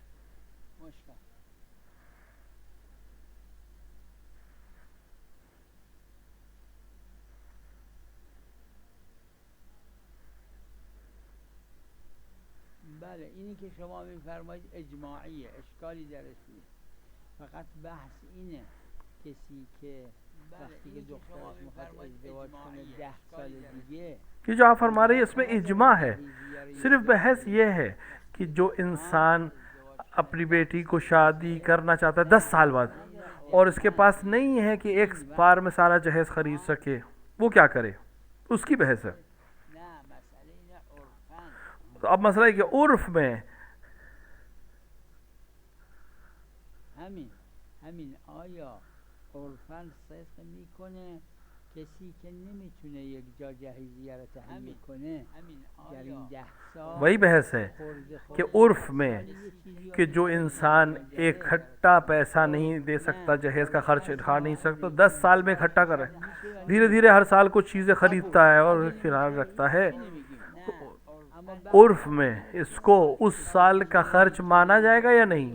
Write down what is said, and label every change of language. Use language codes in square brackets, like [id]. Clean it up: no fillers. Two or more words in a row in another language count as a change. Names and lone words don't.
[fa] مشکل بله اینی که شما میفرمایید اجماعیه، اشکالی درش نیست، فقط بحث اینه کسی که وقتی که دخترش میخواد ازدواج کنه 10 سال دیگه، [ur] کہ جو آپ فرما رہے ہیں اس میں اجماع ہے، صرف بحث یہ ہے کہ جو انسان اپنی بیٹی کو شادی کرنا چاہتا ہے 10 سال بعد اور اس کے پاس نہیں ہے کہ ایک بار میں سارا جہیز خرید سکے، وہ کیا کرے؟ اس کی بحث ہے۔ تو اب مسئلہ ہے کہ عرف میں [fa] همین آیا عرفاً صدق میکنه کسی که نمیتونه یک جا جهیزیه رو تهیه کنه در این 10 سال؟ [ur] وہی بحث ہے کہ عرف میں کہ جو انسان ایک کھٹا پیسہ نہیں دے سکتا، جہیز کا خرچ اٹھا نہیں سکتا، 10 سال میں اکٹھا کرے، دھیرے دھیرے ہر سال کچھ چیزیں خریدتا ہے اور کرایہ رکھتا ہے، عرف میں اس کو اس سال کا خرچ مانا جائے گا یا نہیں؟